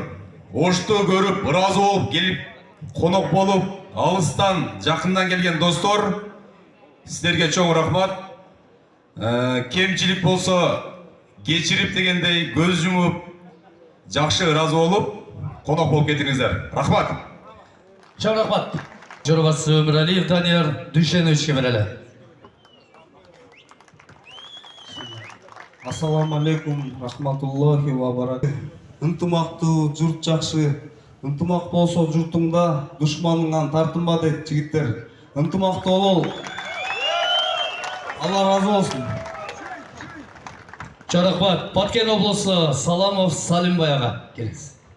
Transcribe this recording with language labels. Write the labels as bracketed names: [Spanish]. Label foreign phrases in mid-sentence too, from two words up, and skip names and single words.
[Kyrgyz] Ошту көрүп, ыраазы болуп, келип, конок болуп, алыстан, жакындан келген достор, сиздерге чоң рахмат. Кемчилик болсо кечирип дегендей көз жумуп, жакшы ыраазы болуп, конок болуп кетиңиздер. Рахмат. Чоң рахмат. [Kazakh] Жорбасы Өмірәлиев Данияр Дүйшеновичке берелі. [Arabic] السلام عليكم، رحمة الله وبركاته. [Kyrgyz] Ынтымактуу журт жакшы. Ынтымак болсо журтуңда душманыңан тартынба дейт жигиттер. Ынтымактуу болол. Алла разы болсун. Чоң рахмат. Баткен облысы Саламов Салимбай ага келиңиз.